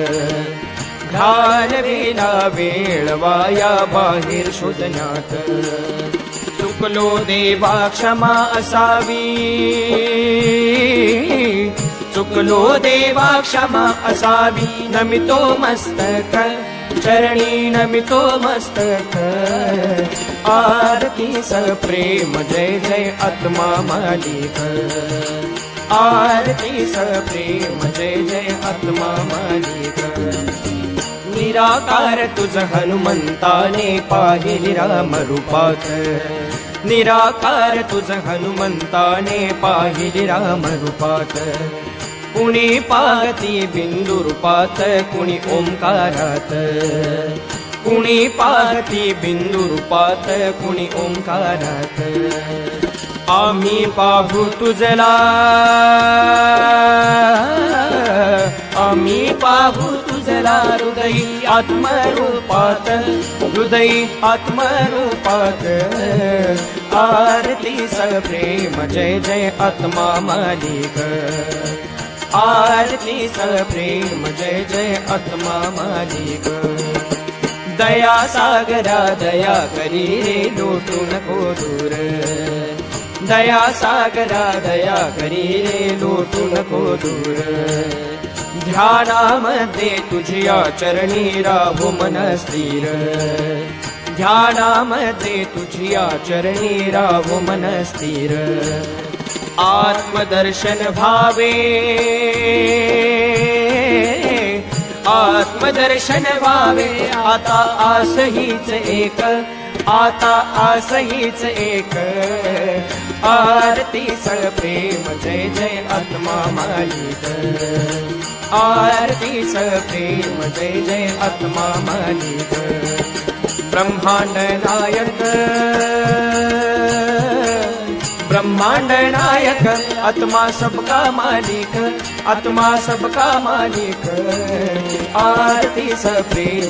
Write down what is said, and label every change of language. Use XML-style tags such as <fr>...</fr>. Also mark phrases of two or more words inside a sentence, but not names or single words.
<mr>घालविला वेळ वाया बाहेर शोधण्यात चुकलो देवा क्षमा असावी चुकलो देवा क्षमा असावी नमितो मस्तक चरणी नमितो मस्तक आरती सप्रेम जय जय आत्मा मालिक आरती सप्रेम जय जय आत्मा मालिक निराकार तुझ हनुमंताने पाहिले राम रूपात निराकार तुझ हनुमंताने पाहिले राम रूपात कुणी पाहती बिंदू रूपात कुणी ओंकारात कुणी पाहती बिंदू रूपात कुणी ओंकारात आम्ही पाहू तुझला आम्ही पाहू तुझला हृदयी आत्मरूपात हृदयी आत्मरूपात आरती सप्रेम जय जय आत्मा मालिक आरती सप्रेम जय जय आत्मा मालिक दया सागरा दया करी रे लोटू नको दूर दया सागरा दया करी रे लोटू नको दूर ध्यानामध्ये तुझ्या चरणी राहू मन स्थिर ध्यानामध्ये तुझ्या चरणी राहू मन स्थिर आत्मदर्शन भावे आत्मदर्शन भावे आता आस हीच एक आता आस हीच एक आरती सप्रेम जय जय आत्मा मालिक आरती सप्रेम जय जय आत्मा मालिक ब्रह्मांड नायक ब्रह्मांड नायक</mr> <hi>आत्मा सबका मालिक आत्मा सबका मालिक</hi> <mr>आरती सप्रेम</mr>